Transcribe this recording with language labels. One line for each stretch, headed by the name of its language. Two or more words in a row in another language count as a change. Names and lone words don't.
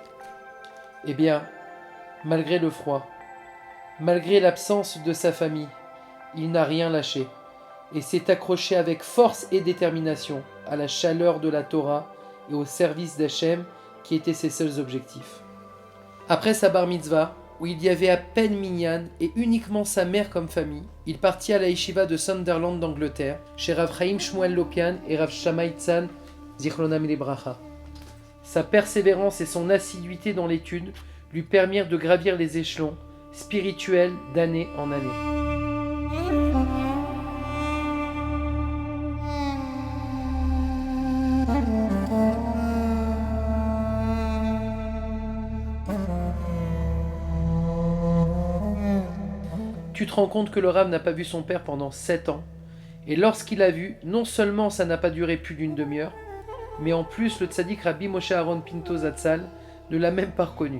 French: Eh bien, malgré le froid, malgré l'absence de sa famille, il n'a rien lâché et s'est accroché avec force et détermination à la chaleur de la Torah et au service d'Hachem qui étaient ses seuls objectifs. Après sa
Hebrew: בר מצווה,
French: où il y avait à peine minyan et uniquement sa mère comme famille, il partit à la yeshiva de Sunderland d'Angleterre, chez Rav Chaim Shmuel Lopian et Rav Shammai Tzan,
Hebrew: זכרונם לברכה.
French: Sa persévérance et son assiduité dans l'étude lui permirent de gravir les échelons spirituels d'année en année. Tu te rends compte que le Rav n'a pas vu son père pendant 7 ans, et lorsqu'il l'a vu, non seulement ça n'a pas duré plus d'une demi-heure, mais en plus le tzaddik Rabbi Moshe Aaron Pinto Zatzal ne l'a même pas reconnu.